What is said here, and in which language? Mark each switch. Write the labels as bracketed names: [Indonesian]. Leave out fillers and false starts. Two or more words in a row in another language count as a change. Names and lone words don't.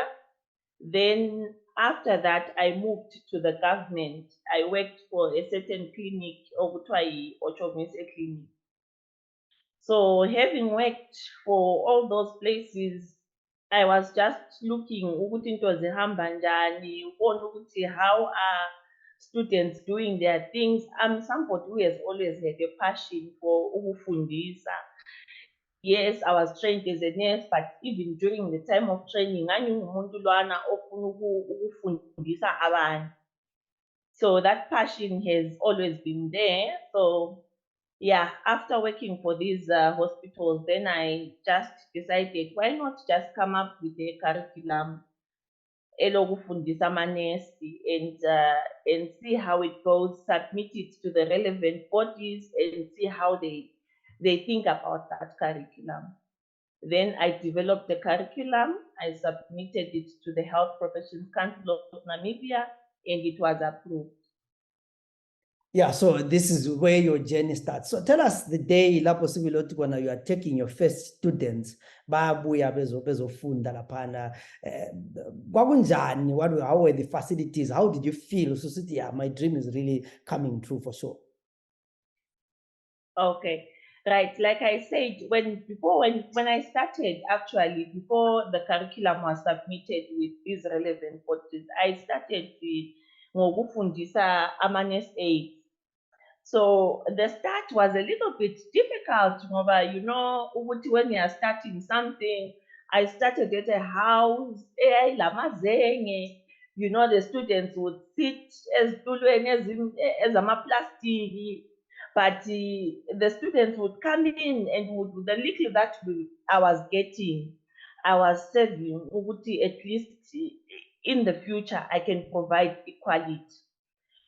[English] Then after that, I moved to the government. I worked for a certain clinic, Ogutwai Ochomise Clinic. So having worked for all those places, I was just looking [North Ndebele] ukuthi into zihamba njani, [English] how are students doing their things. I'm somebody who has always had a passion for ukufundisa. Yes, I was trained as a nurse, but even during the time of training, [North Ndebele] ngangingumuntu lwana ofuna ukufundisa abanye. [English] So that passion has always been there. So yeah, after working for these hospitals, then I just decided, why not just come up with a curriculum and see how it goes, submit it to the relevant bodies and see how they think about that curriculum. Then I developed the curriculum, I submitted it to the Health Professions Council of Namibia, and it was approved. Yeah, so this is where your journey starts. So tell us the day when you are taking your first students, [North Ndebele] babuya bezofunda laphana. [English] How were the facilities? How did you feel? So yeah, my dream is really coming true for sure. Okay, right. Like I said, when I started, actually, before the curriculum was submitted with these relevant bodies, I started with [North Ndebele] ngokufundisa ama-nurse [English] aides. So the start was a little bit difficult, when you are starting something. I started at a house, the students would sit as plastic, but the students would come in and with the little that I was getting, I was saving at least in the future I can provide equality.